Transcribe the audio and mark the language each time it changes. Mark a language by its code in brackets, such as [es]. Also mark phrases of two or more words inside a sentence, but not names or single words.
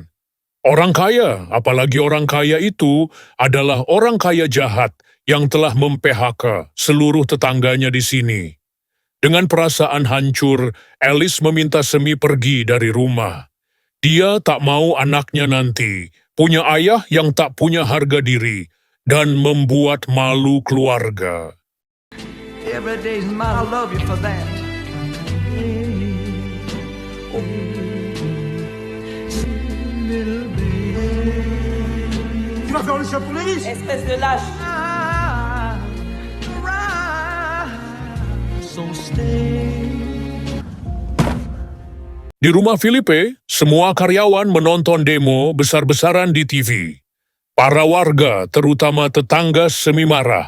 [id] Orang kaya, apalagi orang kaya itu, adalah orang kaya jahat yang telah mem-PHK seluruh tetangganya di sini. Dengan perasaan hancur, Alice meminta Semi pergi dari rumah. Dia tak mau anaknya nanti punya ayah yang tak punya harga diri dan membuat malu keluarga. [en] Every day's mine, I love you for that. [fr] Tu vas faire le chat pour les riches. Espèce de lâche. [id] Di rumah Filipe, semua karyawan menonton demo besar-besaran di TV. Para warga, terutama tetangga, Semi marah.